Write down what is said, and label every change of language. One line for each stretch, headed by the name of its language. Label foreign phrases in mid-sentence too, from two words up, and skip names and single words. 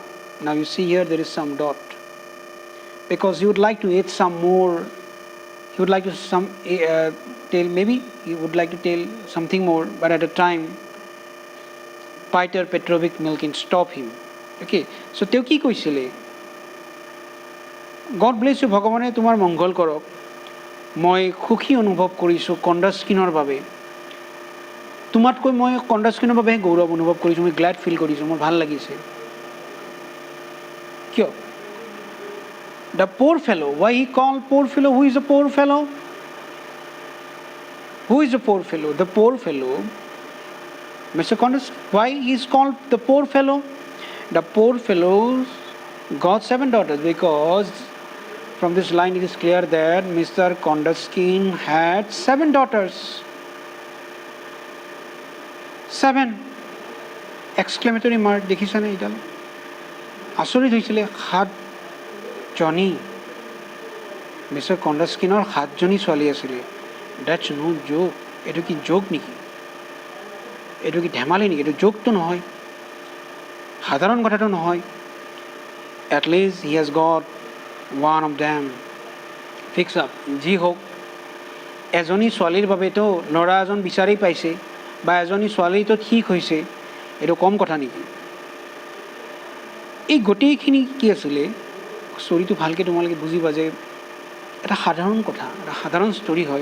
English: Now you see here there is some dot. Because he would like to eat some more. He would like to tell something more, but at the time Peter Petrovich Milkin stopped him. Okay, so
Assamese: তেওঁ কি কৈছিলে?
English: God bless you,
Assamese: ভগৱানে তোমাৰ মংগল কৰক. মই সুখী অনুভৱ কৰিছোঁ কণ্ডা স্কিনৰ বাবে। তোমাতকৈ মই কণ্ডা স্কিনৰ বাবেহে গৌৰৱ অনুভৱ কৰিছোঁ, মই
English: glad feel
Assamese: কৰিছোঁ, মোৰ ভাল লাগিছে। কিয়?
English: The poor fellow. Why he called poor fellow? Who is the poor fellow? Who is the poor fellow? The poor fellow, Mr. Condas, why he is called the poor fellow? The poor fellow got 7 daughters because from this line it is clear that Mr. Kondaskin had 7 daughters. 7! Exclamatory mark.
Assamese: দেখিছা নে এইডাল? আচৰিত হৈছিলে 7 জনী। মিষ্টাৰ কণ্ডাস্কিনৰ 7 জনী ছোৱালী আছিলে।
English: that's no joke.
Assamese: এইটো কি জোক নেকি? এইটো কি ধেমালি নেকি? এইটো জোকটো নহয়, সাধাৰণ কথাটো নহয়।
English: At least he has got one of them. Fix up.
Assamese: যি হওক, এজনী ছোৱালীৰ বাবেতো ল'ৰা এজন বিচাৰি পাইছে বা এজনী ছোৱালীটো ঠিক হৈছে, এইটো কম কথা নেকি? এই গোটেইখিনি কি আছিলে, ষ্টৰিটো ভালকৈ তোমালোকে বুজিবা যে এটা সাধাৰণ কথা, এটা সাধাৰণ ষ্টৰি হয়।